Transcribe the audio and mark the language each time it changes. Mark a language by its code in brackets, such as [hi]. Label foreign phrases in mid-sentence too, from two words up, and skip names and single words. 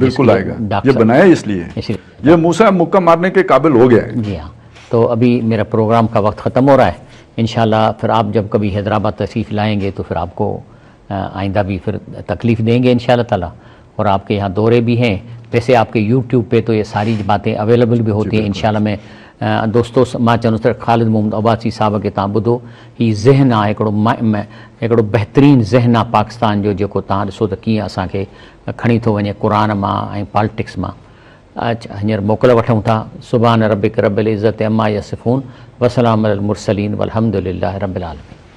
[ur] بالکل آئے گا, یہ بنایا اس لیے یہ موسیٰ مکہ مارنے کے قابل ہو گیا ہے. جی ہاں. تو ابھی میرا پروگرام کا وقت ختم ہو رہا ہے. [ar] انشاءاللہ [ur] پھر آپ جب کبھی حیدرآباد تشریف لائیں گے تو پھر آپ کو آئندہ بھی پھر تکلیف دیں گے [ar] انشاءاللہ تعالیٰ. [ur] اور آپ کے یہاں دورے بھی ہیں. ویسے آپ کے یوٹیوب پہ تو یہ ساری باتیں اویلیبل بھی ہوتی ہیں. انشاءاللہ میں دوستو [sd] मां चवंदुसि त ख़ालिद मोहम्मद अब्बासी साहब खे तव्हां ॿुधो. हीउ ज़हन आहे हिकिड़ो बहितरीनु ज़हन आहे पाकिस्तान जो, जेको तव्हां ॾिसो त कीअं असांखे खणी थो वञे क़ुरान मां ऐं पॉलिटिक्स मां. हींअर मोकल वठूं था. [ar] سبحان ربك رب العزة عما يصفون وسلام على المرسلين والحمد لله رب العالمين.